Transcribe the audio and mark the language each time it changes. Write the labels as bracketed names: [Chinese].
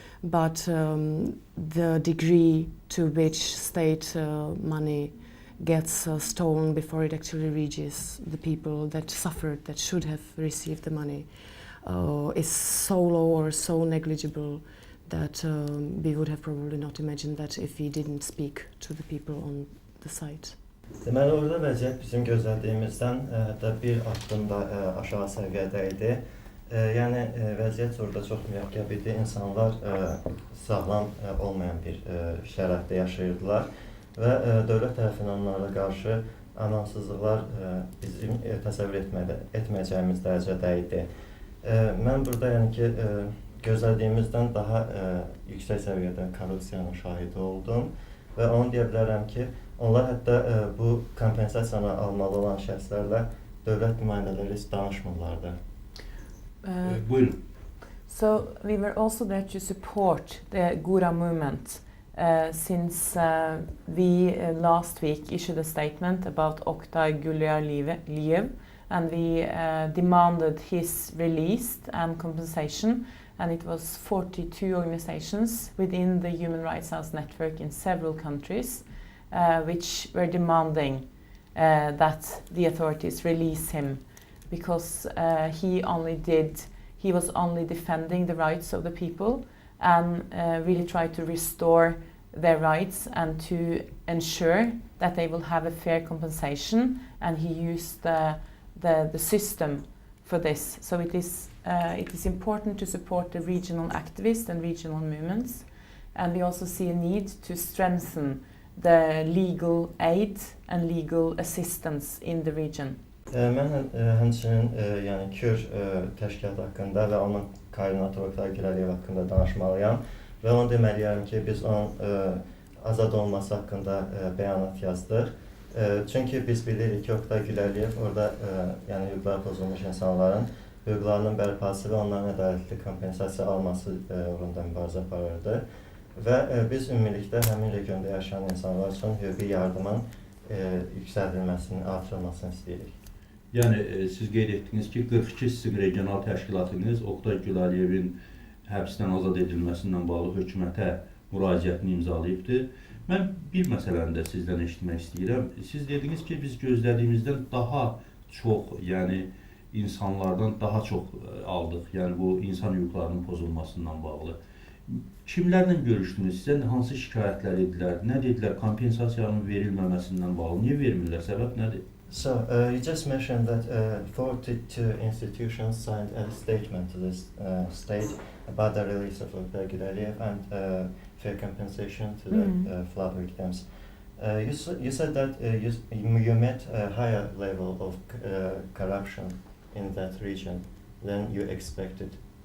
[English] But the degree to which state money gets stolen before it actually reaches the people that suffered, that should have received the money, is so low or so negligible that we would have probably not imagined that if we didn't speak to the people on the site. [Azerbaijani] Deməli, orada vəziyyət bizim gözlədiyimizdən hətta bir addım da aşağı səviyyədə idi. Yəni, vəziyyət orada çox mürəkkəb idi. İnsanlar sağlam olmayan bir şəraitdə yaşayırdılar və dövlət tərəfindən onlara qarşı amansızlıqlar bizim təsəvvür etməyəcəyimiz dərəcədə idi. Mən burada yəni ki, gözlədiyimizdən daha yüksək səviyyədə korrupsiyanın şahidi oldum və onu deyə bilərəm ki, onlar hətta bu kompensasiyanı almalı olan şəxslərlə dövlət nümayəndələri heç danışmırlardı. Buyurun. [English] So we were also there to support the Gura movement since we last week issued a statement about Oktay Gulyayev, and we demanded his release and compensation, and it was 42 organizations within the Human Rights House network in several countries which were demanding that the authorities release him, because he was only defending the rights of the people and really try to restore their rights and to ensure that they will have a fair compensation, and he used the system for this. So it is important to support the regional activists and regional movements, and we also see a need to strengthen the legal aid and legal assistance in the region. [Azerbaijani] Mən həmçinin yəni Kür təşkilatı haqqında və onun koordinatoru Oktay Gülyayev haqqında danışmalıyam və onu deməliyəm ki, biz onun azad olması haqqında bəyanat yazdıq. Çünki biz bilirik ki, Oktay Gülyayev orada yəni hüquqları pozulmuş insanların hüquqlarının bərpası və onların ədalətli kompensasiya alması uğrunda mübarizə aparırdı. Və biz ümumilikdə həmin regionda yaşayan insanlar üçün hüquqi yardımın yüksəldilməsini, artırılmasını istəyirik. Yəni, siz qeyd etdiniz ki, 42 sizin regional təşkilatınız Oktay Gülyayevin həbsdən azad edilməsindən bağlı hökumətə müraciətini imzalayıbdır. Mən bir məsələni də sizdən eşitmək istəyirəm. Siz dediniz ki, biz gözlədiyimizdən daha çox, yəni insanlardan daha çox aldıq, yəni bu insan hüquqlarının pozulmasından bağlı. Kimlərlə görüşdünüz? Sizə hansı şikayətlər edilər? Nə dedilər? Kompensasiyanın verilməməsindən bağlı. Niyə vermirlər? Səbəb nədir? [English] So, you just mentioned that 42 institutions signed a statement to this state about the release of Oktay Gülyayev and fair compensation to the flood victims. You said that you met a higher level of corruption in that region than you expected.